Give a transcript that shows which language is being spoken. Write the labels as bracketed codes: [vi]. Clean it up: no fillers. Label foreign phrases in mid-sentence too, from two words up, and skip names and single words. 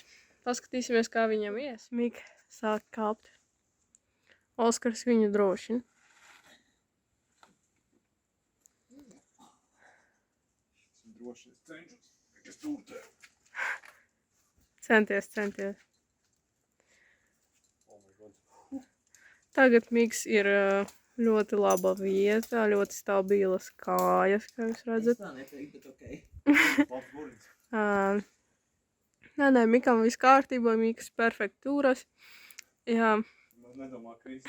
[lv] Paskatīsimies, kā viņam ies. Mika sāk kāpt. Oskars viņu drošina. Droši es cenšos. Es tur tev. Centies. [en] Oh my God. [lv] Tagad Miks ir ļoti laba vieta, ļoti stabilas kājas, kā jūs redzat. Tā neteikt, bet okei. Labs burins. Nē, Mikam viss kārtībā, Miks perfekti turas. Jā. Man nedomā, ka īsti.